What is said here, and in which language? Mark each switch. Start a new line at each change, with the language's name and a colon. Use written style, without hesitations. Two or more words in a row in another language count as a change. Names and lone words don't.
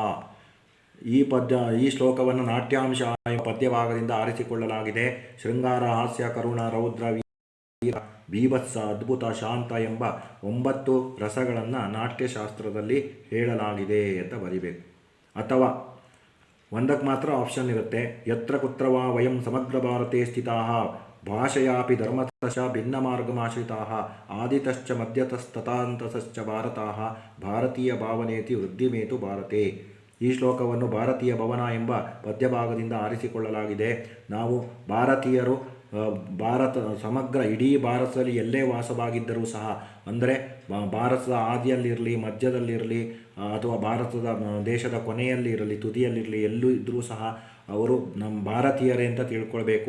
Kannada: ಈ ಶ್ಲೋಕವನ್ನು ನಾಟ್ಯಾಂಶ ಪದ್ಯಭಾಗದಿಂದ ಆರಿಸಿಕೊಳ್ಳಲಾಗಿದೆ. ಶೃಂಗಾರ, ಹಾಸ್ಯ, ಕರುಣ, ರೌದ್ರ, ವೀರ, ಬೀಭತ್ಸ, ಅದ್ಭುತ, ಶಾಂತ ಎಂಬ 9 ರಸಗಳನ್ನು ನಾಟ್ಯಶಾಸ್ತ್ರದಲ್ಲಿ ಹೇಳಲಾಗಿದೆ ಅಂತ ಬರಿಬೇಕು. ಅಥವಾ ಒಂದಕ್ಕೆ ಮಾತ್ರ ಆಪ್ಷನ್ ಇರುತ್ತೆ.
Sanskrit: ಯತ್ರ ಕುತ್ರವಾ ವಯಂ ಸಮಗ್ರ ಭಾರತೆ ಸ್ಥಿತಾಃ ಭಾಷೆಯಾಪಿ ಧರ್ಮತಶ್ಚ ಭಿನ್ನ ಮಾರ್ಗಮಾಶ್ರಿತಾಃ ಆದಿತಶ್ಚ ಮಧ್ಯತಸ್ತತಾಂತಶ್ಚ ಭಾರತಾಃ ಭಾರತೀಯ ಭಾವನೇತಿ ವೃದ್ಧಿಮೇತು ಭಾರತೆ.
Kannada: ಈ ಶ್ಲೋಕವನ್ನು ಭಾರತೀಯ ಭವನ ಎಂಬ ಪದ್ಯಭಾಗದಿಂದ ಆರಿಸಿಕೊಳ್ಳಲಾಗಿದೆ. ನಾವು ಭಾರತೀಯರು ಸಮಗ್ರ ಇಡೀ ಭಾರತದಲ್ಲಿ ಎಲ್ಲೇ ವಾಸವಾಗಿದ್ದರೂ ಸಹ, ಅಂದರೆ ಭಾರತದ ಆದಿಯಲ್ಲಿರಲಿ, ಮಧ್ಯದಲ್ಲಿರಲಿ, ಅಥವಾ ಭಾರತದ ದೇಶದ ಕೊನೆಯಲ್ಲಿ ಇರಲಿ, ತುದಿಯಲ್ಲಿರಲಿ, ಎಲ್ಲೂ ಇದ್ದರೂ ಸಹ ಅವರು ನಮ್ಮ ಭಾರತೀಯರೇ ಅಂತ ತಿಳ್ಕೊಳ್ಬೇಕು.